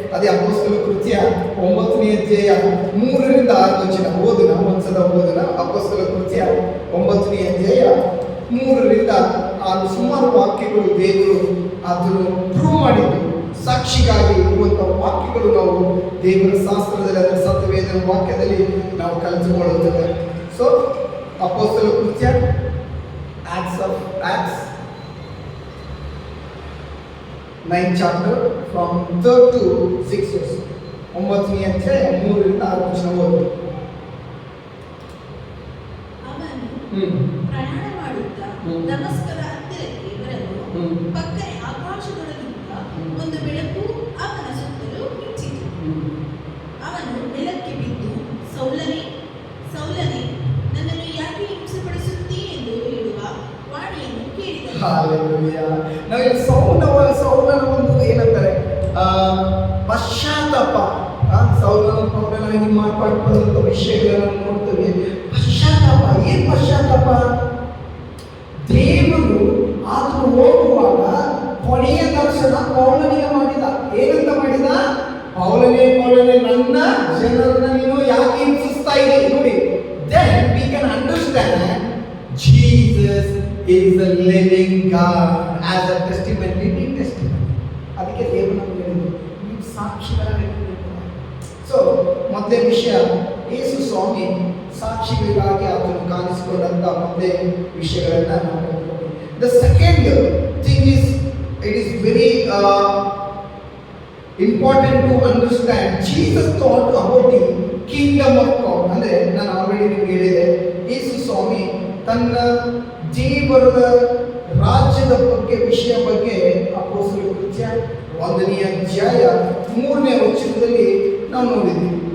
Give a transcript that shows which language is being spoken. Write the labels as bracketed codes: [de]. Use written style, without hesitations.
[kn] ಅದೇ ಅಪೊಸ್ತಲ ಕೃತ್ಯ 9ನೇ ಅಧ್ಯಾಯ 3ರಿಂದ 6 ವಚನ ಓದೋಣ. ಒಂದ್ಸಲ ಓದೋಣ. ಅಪೊಸ್ತಲ ಕೃತ್ಯ 9ನೇ ಅಧ್ಯಾಯ 3ರಿಂದ 6 ಸುಮಾರು ವಾಕ್ಯಗಳು ದೇವರು ಅದನ್ನು ಪ್ರೂವ್ ಮಾಡಿದ್ದು, ಸಾಕ್ಷಿಗಾಗಿ ಇರುವಂತಹ ವಾಕ್ಯಗಳು ನಾವು ದೇವರ ಶಾಸ್ತ್ರದಲ್ಲಿ, ಅದರ ಸತ್ಯವೇದ ವಾಕ್ಯದಲ್ಲಿ ನಾವು ಕಲಿತುಕೊಳ್ಳುತ್ತೇವೆ. [en] So ಅಪೊಸ್ತಲ ಕೃತ್ಯ Acts 9 chapter from 3rd to 6 verse. [kn] 9ನೇ ಅಧ್ಯಾಯ 3ರಿಂದ 6 ವಚನ ಓದಿ. ಅವನು ಪ್ರಯಾಣ ಮಾಡುತ್ತಾ ದಮಸ್ಕದ ಹತ್ತಿರಕ್ಕೆ ಬರಲು ಪಕ್ಕನೆ ಆಕಾಶದೊಳಗಿಂದ ಒಂದು ಬೆಳಕು ಅವನ ಸುತ್ತಲೂ ಮಿಂಚಿತು. ಅವನು ನೆಲಕ್ಕೆ ಬಿದ್ದು, ಸೌಲನೇ ಸೌಲನೇ, ನನ್ನನ್ನು ಯಾಕೆ ಹಿಂಸೆಪಡಿಸುತ್ತೀ ಎಂದು ಹೇಳುವ ವಾಣಿಯನ್ನು ಕೇಳಿದನು. ಹಾಲೆಲೂಯಾ. ನಾವಿಲ್ಲಿ ಸೌಲನ ಒಂದು ಏನಂತಾರೆ ಪಶ್ಚಾತ್ತಾಪ. ಸೌಲನ ಪೌಲನ ಮಾರ್ಪಾಡುವಂತ ವಿಷಯಗಳನ್ನು ನೋಡ್ತೇವೆ. ಪಶ್ಚಾತ್ತಾಪ. ಏನ್ ಪಶ್ಚಾತ್ತಾಪ? ದೇವರು ಆತನು ಹೋಗುವಾಗ ಕೊನೆಯ ದರ್ಶನ ಪೌಲನಿಗೆ ಮಾಡಿದ. ಏನಂತ ಮಾಡಿದ? ಪೌಲನೇ ನನ್ನ ಜನರನ್ನ ನೀನು ಯಾಕೆ ಹಿಂಸಿಸ್ತಾ ಇದ್ದೀರಿ? [en] ನೋಡಿ, then we can understand Jesus is the living God as a testimony, living testimony. [kn] ಅದಕ್ಕೆ ದೇವರು ನಮಗೆ ಹೇಳಿದ್ರು, ನೀವು ಸಾಕ್ಷಿಗಳಾಗಿರಬೇಕು. ಸೊ ಮತ್ತೆ ವಿಷಯ, ಯೇಸು ಸ್ವಾಮಿ ಸಾಕ್ಷಿಗಳಿಗಾಗಿ ಆತನು ಕಾಣಿಸಿಕೊಂಡಂತ ಮತ್ತೆ ವಿಷಯಗಳನ್ನ ನಾವು ನೋಡ್ತೀವಿ. [en] The second thing is, it is very important to understand. Jesus thought about the kingdom of God. [kn] ಅಂದ್ರೆ ನಾನು ಆಲ್ರೆಡಿ ನಿಮಗೆ ಹೇಳಿದೆ, ಯೇಸು ಸ್ವಾಮಿ ತನ್ನ ದೇವರ ರಾಜ್ಯದ ವಿಷಯ ಬಗ್ಗೆ ಅಪೊಸ್ತಲ ಕೃತ್ಯ 1ನೇ ಅಧ್ಯಾಯ 3ನೇ ವಚನದಲ್ಲಿ ನಾವು ನೋಡಿದ್ವಿ.